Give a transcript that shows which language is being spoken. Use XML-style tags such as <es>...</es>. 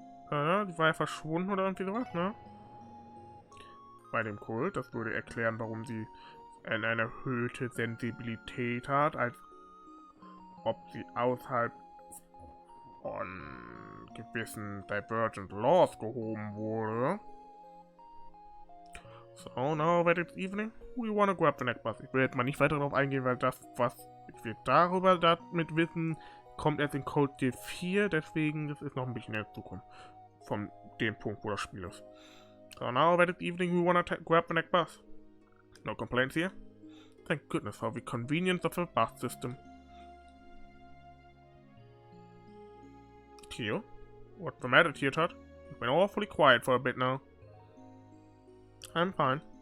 <de>die war ja verschwunden oder irgendwie sowas, ne? Bei dem Kult, das würde erklären, warum sie eine erhöhte Sensibilität hat, als ob sie außerhalb von gewissen Divergent Laws gehoben wurde.</de> <en>So, now that it's evening, we wanna grab the next bus.</en> <de>Ich will jetzt mal nicht weiter darauf eingehen, weil das, was wir darüber damit wissen, kommt erst in Code D4, deswegen das ist noch ein bisschen in der Zukunft. Von dem Punkt, wo das Spiel ist.</de> <en>So, now that it's evening, we wanna grab the next bus. No complaints here? Thank goodness for the convenience of the bus system. Tio? What's the matter, Tio Tot? You've been awfully quiet for a bit now. I'm fine.</en>